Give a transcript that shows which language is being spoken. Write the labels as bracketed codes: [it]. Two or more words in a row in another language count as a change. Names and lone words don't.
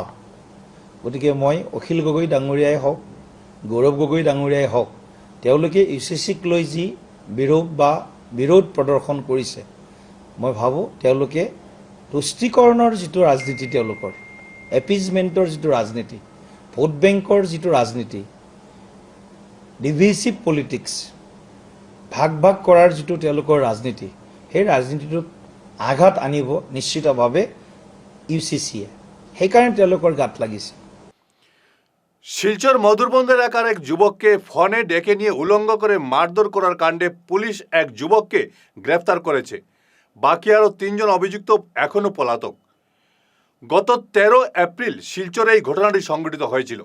[as] গতিকে মই অখিল গগৈ ডাঙৰীয়াই হওক, গৌৰৱ গগৈ ডাঙৰীয়াই হওক, তেওঁলোকে ইউচিচিক লৈ যি বিৰোধ প্ৰদৰ্শন কৰিছে, মই ভাবোঁ তেওঁলোকে তুষ্টিকৰণৰ যিটো ৰাজনীতি, তেওঁলোকৰ এপিজমেণ্টৰ যিটো ৰাজনীতি, ভোট বেংকৰ যিটো ৰাজনীতি, [en] divisive politics, [as] ভাগ ভাগ কৰাৰ যিটো তেওঁলোকৰ ৰাজনীতি, সেই ৰাজনীতিটোত আঘাত আনিব নিশ্চিতভাৱে ইউচিচিয়ে। সেইকাৰণে তেওঁলোকৰ গাত লাগিছে। [bn] শিলচর মধুরবন্দ এলাকার এক যুবককে ফোনে ডেকে নিয়ে উলঙ্গ করে মারধর করার কাণ্ডে পুলিশ এক যুবককে গ্রেফতার করেছে। বাকি আরও 3 জন অভিযুক্ত এখনও পলাতক। গত 13 এপ্রিল শিলচরে এই ঘটনাটি সংঘটিত হয়েছিল।